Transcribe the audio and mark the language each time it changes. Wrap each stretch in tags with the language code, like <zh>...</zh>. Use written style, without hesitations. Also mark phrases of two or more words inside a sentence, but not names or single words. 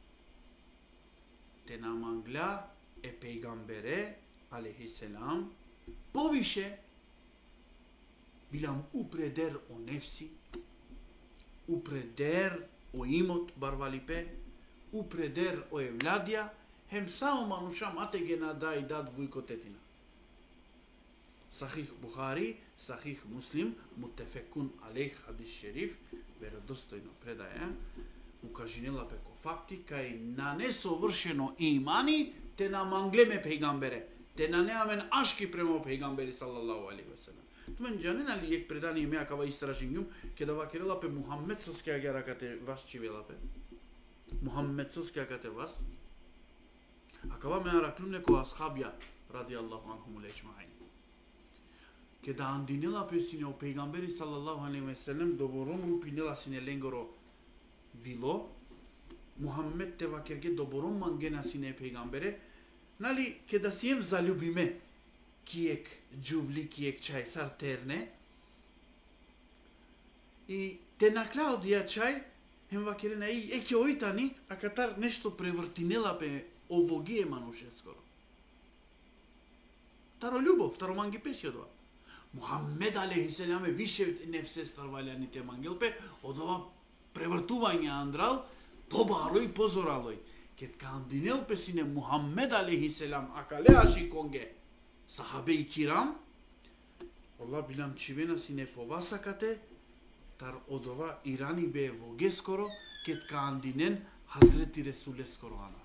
<rom>Те намангля е пейгамбере</rom> <ar>عليه السلام</ar> <rom>повише билам упредер о нефси, упредер о имот барвалипе, упредер о евладија, хем сао мануша мате ге нада и дад вујкотетина. Сахих Бухари, Сахих Муслим,</rom> <ar>متفق عليه</ar> <tr>hadis şerif,</tr> <mk>веродостојно предаја,</mk> <rom>укажинела пеко факти, кај на несовршено имани, те наманглеме пейгамбере, те на неамен ашки премо пейгамбери</rom> <ar>صلى الله عليه وسلم.</ar> <rom>Тумен джанен али јек предани име акава истражингјум, ке да вакерела пе Мухаммед соскеја геракате вас чивела пе. Мухаммед соскеја кате вас. Акава ме араклум неко асхабја,</rom> <ar>رضي الله عنهم أجمعين.</ar> <rom>Ке да андинела пе сине о пейгамбери</rom> <ar>صلى الله عليه وسلم,</ar> <rom>добором рупинела сине ленгоро вило, Мухаммед те вакерге добором мангена сине пейгамбере, нали, ке да сием залюбиме, киек джувли, киек чај сар терне, и те наклао дија чај, хем вакерена и еке ојтани, а катар нешто превртинела пе овогие мануше скоро. Таро љубов, таро манги песи од ова. Мухаммед</rom> <ar>عليه السلام</ar> <rom>е више нефсе старвалјани те мангелпе, од ова превртување андрал, побарој, позоралој. Кет кандинел песине Мухаммед</rom> <ar>عليه السلام,</ar> <rom>акале аши конге,</rom> <tr>sahabe i kiram,</tr> <rom>Аллах билам чивена сине повасакате, тар од ова ирани бе воге скоро, кет кандинен Хазрети Ресуле скоро анав.</rom>